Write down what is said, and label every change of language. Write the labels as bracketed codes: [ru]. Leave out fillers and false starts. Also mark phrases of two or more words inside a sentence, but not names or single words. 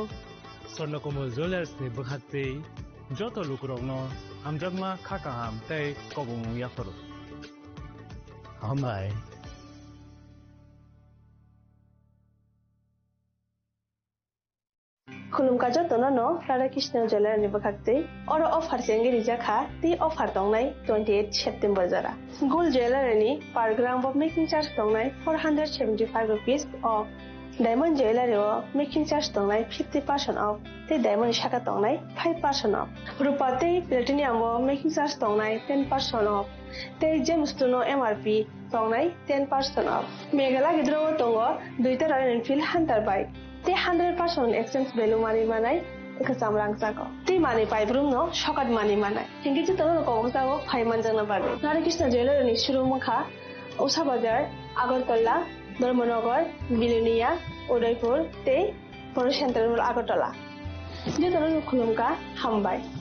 [trp] Swarnakomal Jewelers ni bakhate joto lukrokno amjagma khakaham tei kobong yafaro Hambai Khulumka jotono no Radhakrishna Jewelry ni bakhate oro offer sengi rijaka ti offer tongnai 28 September jara [en] Gold Jewelry [trp] ni [en] per gram of making charge [trp] tongnai 475 rupees of [en] Diamond Jewelry [trp] o [en] making charge [trp] tongnai 50% off te diamond shaka tongnai 5% off Rupa te platinum o [en] making charge [trp] tongnai 10% off te gemstone o MRP tongnai 10% off Meghala gidro tongo duita Royal Enfield Hunter bike te [en] 100% exchange value money [trp] manai ekasam rangchako te money paibrum no shokat money manai hingi je tono kongsago 5 manjana bage Radhakrishna Jewelry ni shurumukha Usha Bazar Agartala Dharmanagar Bilonia Udaipur te Poro Central Agartala je tono khulumka hambai